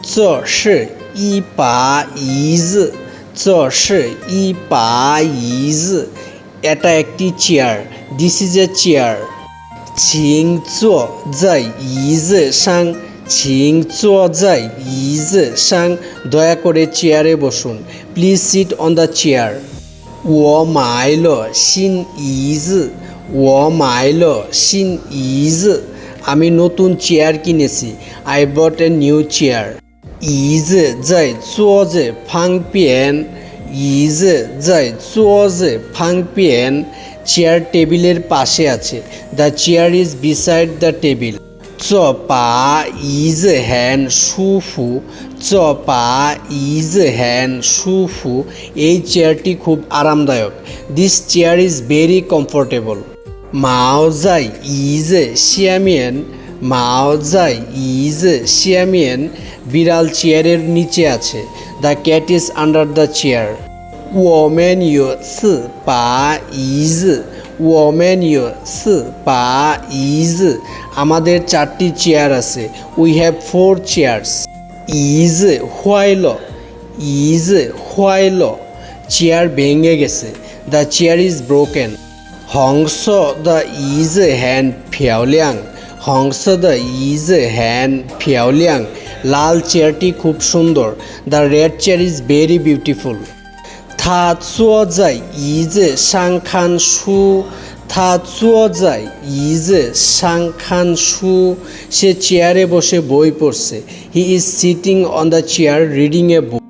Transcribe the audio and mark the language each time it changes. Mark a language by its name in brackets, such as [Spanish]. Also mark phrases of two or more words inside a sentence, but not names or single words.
[Chinese] 这是一把椅子，这是一把椅子， [Bangla] এটা একটি চেয়ার। [English] This is a chair. [Chinese] 请坐在椅子上，请坐在椅子上， [Bangla] দয়া করে চেয়ারে বসুন। [English] Please sit on the chair. [Chinese] 我买了新椅子，我买了新椅子， [Bangla] আমি নতুন চেয়ার কিনেছি। [English] I bought a new chair. [Chinese] 椅子在桌子旁边，椅子在桌子旁边， [Bangla] চেয়ার টেবিলের পাশে আছে। [English] The chair is beside the table. [Chinese] 这把椅子很舒服，这把椅子很舒服， [Bangla] এই চেয়ারটি খুব আরামদায়ক। [English] This chair is very comfortable. [Chinese] 猫在椅子下面，猫在椅子下面， [Bangla] বিড়াল চেয়ারের নিচে আছে। [English] The cat is under the chair. [Chinese] 我们有4把椅子，我们有4把椅子， [Bangla] আমাদের 4টি চেয়ার আছে। [English] We have 4 chairs. [Chinese] 椅子坏了，椅子坏了， [Bangla] চেয়ার ভেঙে গেছে। [English] The chair is broken. [Chinese] 红色的椅子很漂亮，红色的椅子很漂亮， [Bangla] লাল চেয়ারটি খুব সুন্দর। [English] The red chair is very beautiful. [Chinese] 他坐在椅子上看书，他坐在椅子上看书， [Bangla] সে চেয়ারে বসে বই পড়ছে। [English] He is sitting on the chair reading a book.